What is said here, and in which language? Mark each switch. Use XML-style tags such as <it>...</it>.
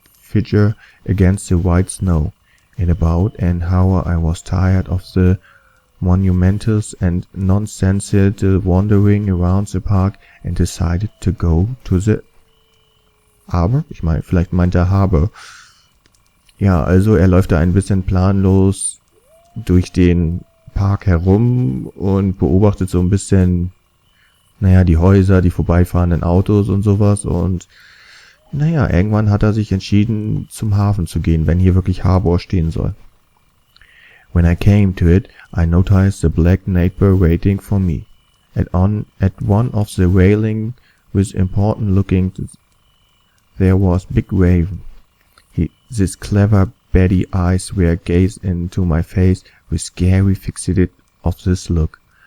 <en>figure against the white snow. In about an hour I was tired of the monumentals and nonsensical wandering around the park and decided to go to the Harbor?</en> <de>Vielleicht meint er Harbor. Ja, also er läuft da ein bisschen planlos durch den Park herum und beobachtet so ein bisschen, die Häuser, die vorbeifahrenden Autos und sowas und irgendwann hat er sich entschieden, zum Hafen zu gehen, wenn hier wirklich Harbor stehen soll.</de> <en>When I came to it, I noticed the black neighbor waiting for me. At one of the railing with important looking, there was big Raven. His clever beady eyes were gazed into my face with scary fixity of this look.</en>